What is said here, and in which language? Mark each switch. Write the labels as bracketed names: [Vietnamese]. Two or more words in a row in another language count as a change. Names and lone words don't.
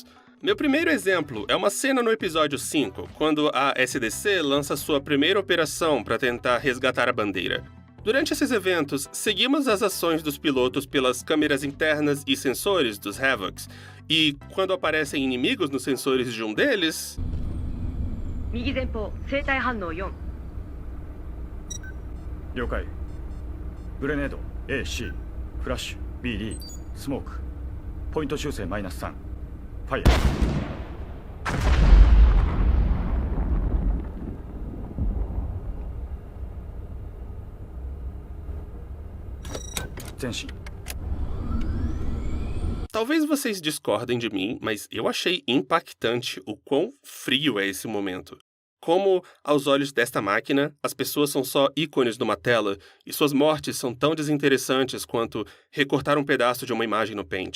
[Portuguese] Meu primeiro exemplo é uma cena no episódio 5, quando a SDC lança sua primeira operação para tentar resgatar a bandeira. Durante esses eventos, seguimos as ações dos pilotos pelas câmeras internas e sensores dos Havocs, e quando aparecem inimigos nos sensores de um deles... [Japanese] 右前方生体反応4 了解グレネード AC フラッシュ BD スモークポイント修正-3ファイア前進 [Portuguese] Talvez vocês discordem de mim, mas eu achei impactante o quão frio é esse momento. Como, aos olhos desta máquina, as pessoas são só ícones numa tela e suas mortes são tão desinteressantes quanto recortar um pedaço de uma imagem no Paint.